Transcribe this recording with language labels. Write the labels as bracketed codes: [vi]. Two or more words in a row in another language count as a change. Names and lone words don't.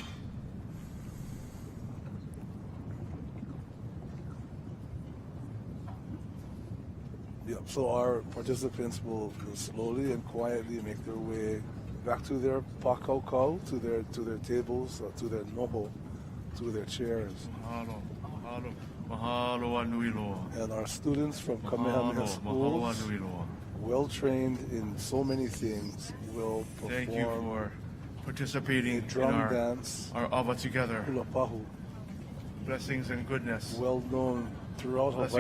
[en] Yep, so our participants will slowly and quietly make their way back to their pakaukau, to their tables, to their noho, to their chairs. [haw] Mahalo, mahalo, mahalo anui loa. [en] And our students from [haw] Mahalo, [en] Kamehameha [haw] mahalo [en] schools, [haw] anui loa. [en] well trained in so many things, will Thank you perform for participating a in drum our dance, Ava together. [haw] hula pahu, [en] Blessings and goodness. well known throughout Blessings